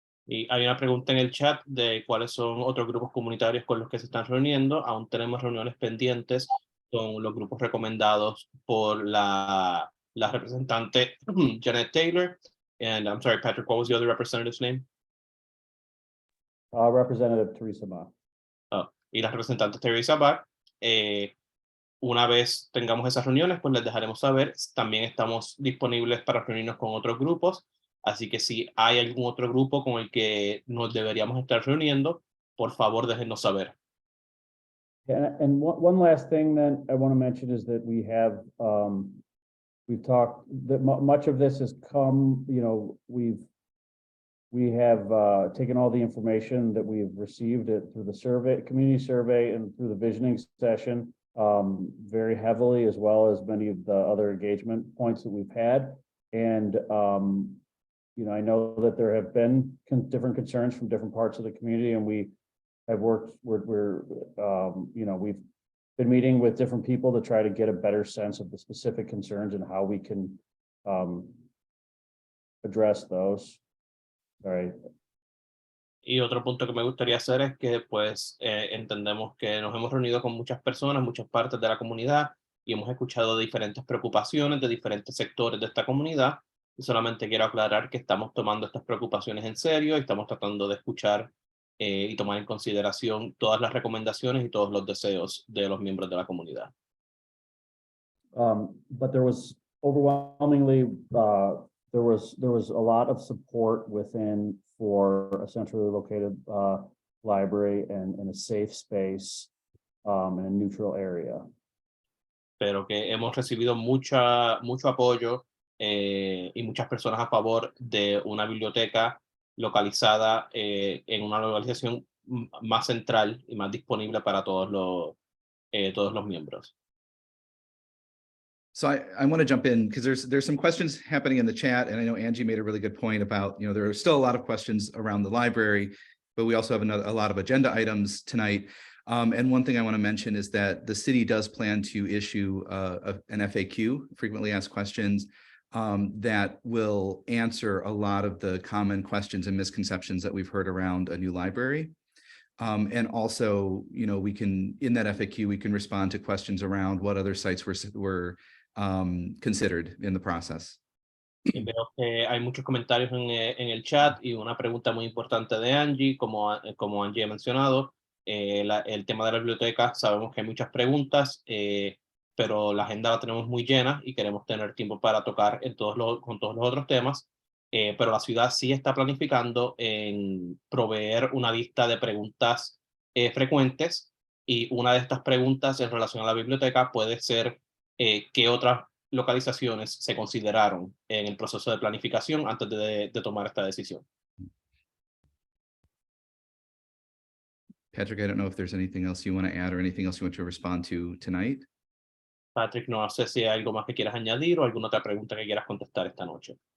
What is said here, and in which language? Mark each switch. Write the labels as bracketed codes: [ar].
[es] Y hay una pregunta en el chat de cuáles son otros grupos comunitarios con los que se están reuniendo. Aún tenemos reuniones pendientes con los grupos recomendados por la representante Janet Taylor. [en] And I'm sorry, Patrick, what was the other representative's name? Representative Teresa Ma. [es] Oh, y la representante Teresa Bach. Una vez tengamos esas reuniones, pues les dejaremos saber. También estamos disponibles para reunirnos con otros grupos. Así que si hay algún otro grupo con el que nos deberíamos estar reuniendo, por favor déjenos saber. [en] And one last thing that I want to mention is that we have, we've talked, that much of this has come, you know, we have taken all the information that we've received through the survey, community survey, and through the visioning session very heavily, as well as many of the other engagement points that we've had. And, you know, I know that there have been different concerns from different parts of the community, and we have worked, you know, we've been meeting with different people to try to get a better sense of the specific concerns and how we can address those. All right. [es] Y otro punto que me gustaría hacer es que pues entendemos que nos hemos reunido con muchas personas, muchas partes de la comunidad y hemos escuchado diferentes preocupaciones de diferentes sectores de esta comunidad. Y solamente quiero aclarar que estamos tomando estas preocupaciones en serio y estamos tratando de escuchar y tomar en consideración todas las recomendaciones y todos los deseos de los miembros de la comunidad. [en] But there was overwhelmingly, there was a lot of support within for a centrally located library and a safe space in a neutral area. [es] Pero que hemos recibido mucho apoyo y muchas personas a favor de una biblioteca localizada en una localización más central y más disponible para todos los miembros. [en] So I want to jump in because there's some questions happening in the chat, and I know Angie made a really good point about, there are still a lot of questions around the library, but we also have a lot of agenda items tonight. And one thing I want to mention is that the city does plan to issue an FAQ, frequently asked questions, that will answer a lot of the common questions and misconceptions that we've heard around a new library. And also, we can, in that FAQ, we can respond to questions around what other sites were considered in the process. [es] Y veo que hay muchos comentarios en el chat y una pregunta muy importante de Angie, como Angie ha mencionado, el tema de la biblioteca, sabemos que hay muchas preguntas, pero la agenda la tenemos muy llena y queremos tener tiempo para tocar con todos los otros temas, pero la ciudad sí está planificando en proveer una lista de preguntas frecuentes, y una de estas preguntas en relación a la biblioteca puede ser qué otras localizaciones se consideraron en el proceso de planificación antes de tomar esta decisión. [en] Patrick, I don't know if there's anything else you want to add or anything else you want to respond to tonight. [es] Patrick, no sé si hay algo más que quieras añadir o alguna otra pregunta que quieras contestar esta noche.